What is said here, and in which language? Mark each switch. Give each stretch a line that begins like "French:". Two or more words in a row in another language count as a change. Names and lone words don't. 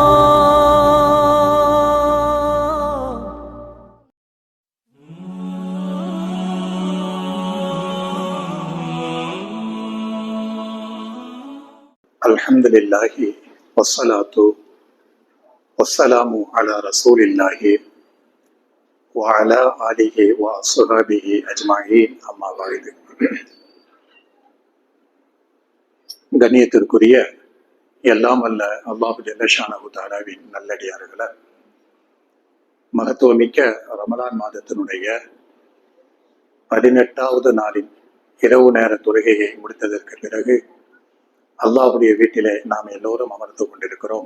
Arabic: الحمد لله والصلاة والسلام على رسول الله وعلى آله وصحبه أجمعين أما بعد.
Tamil: கண்ணியத்திற்குரிய எல்லாம் அல்ல
Arabic: الله جل شأنه تعالى
Tamil: நல்லடியார்களே, மகத்துவமிக்க ரமலான் மாதத்தினுடைய 18வது நாளின் இரவு நேர தொழுகையை முடித்ததற்கு பிறகு அல்லாஹுடைய வீட்டிலே நாம் எல்லோரும் அமர்ந்து கொண்டிருக்கிறோம்.